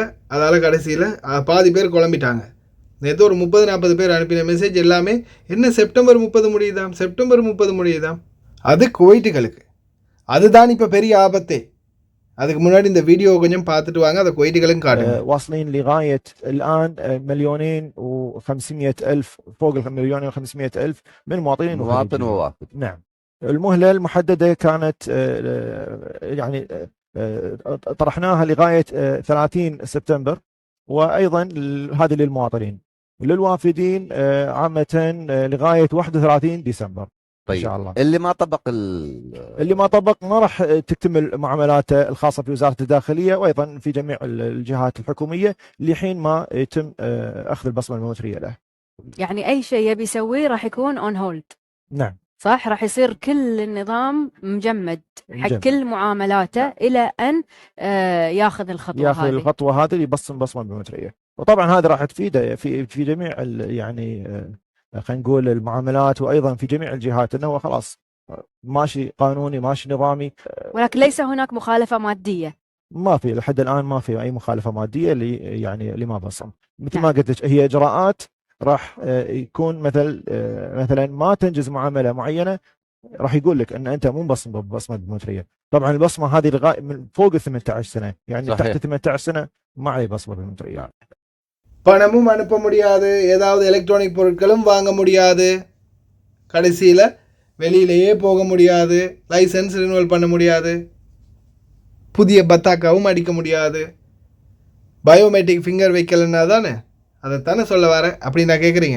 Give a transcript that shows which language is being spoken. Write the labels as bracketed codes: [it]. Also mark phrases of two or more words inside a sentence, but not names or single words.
[ta] அதால் கடைசியில் பாதி பேர் குழம்பிட்டாங்க. நேற்று ஒரு 30-40 பேர் அனுப்பின மெசேஜ் எல்லாமே என்ன செப்டம்பர் 30 முடியுதாம், செப்டம்பர் 30 முடியுதாம். அது குவைட்டுகளுக்கு, அதுதான் இப்போ பெரிய ஆபத்தே. அதுக்கு முன்னாடி இந்த வீடியோ கொஞ்சம் பார்த்துட்டு வாங்க, அதை குவைட்டுகளும் காட்டுங்க. [ar] واصلين لغاية الآن 2,500,000 فوق 1,500,000 من مواطنين مواطن ووافد. نعم. المهلة المحددة كانت يعني طرحناها لغاية 30 سبتمبر، وأيضا هذه للمواطنين. للوافدين عامة لغاية 31 ديسمبر. طيب. إن شاء الله. اللي ما طبق ما راح تكتمل معاملاته الخاصة في وزارة الداخلية وأيضا في جميع الجهات الحكومية لحين ما يتم أخذ البصمة البيومترية له. يعني أي شيء يبي يسويه راح يكون [en] on hold. [ar] نعم. صح، راح يصير كل النظام مجمد حق كل معاملاته إلى أن ياخذ الخطوة هذه يبصم بصمة بيومترية. وطبعا هذا راح تفيده في جميع يعني خلينا نقول المعاملات، وايضا في جميع الجهات انه خلاص ماشي قانوني ماشي نظامي. ولكن ليس هناك مخالفة مادية. ما في لحد الان ما في اي مخالفة مادية اللي ما بصم. مثل ما قلت لك هي اجراءات راح يكون مثلا ما تنجز معاملة معينة راح يقول لك ان انت مو مبصم ببصمة بيومترية. طبعا البصمة هذه لغاية من فوق 18 سنة، يعني صحيح. تحت 18 سنة ما عليه بصمة بيومترية. [ta] பணமும் அனுப்ப முடியாது, ஏதாவது எலக்ட்ரானிக் பொருட்களும் வாங்க முடியாது, கடைசியில் வெளியிலேயே போக முடியாது, [en] license renewal [ta] பண்ண முடியாது, புதிய பத்தாக்காவும் அடிக்க முடியாது, [en] biometric finger [ta] வைக்கலன்னா தானே, அதைத்தானே சொல்ல வர அப்படின்னு நான் கேட்குறீங்க.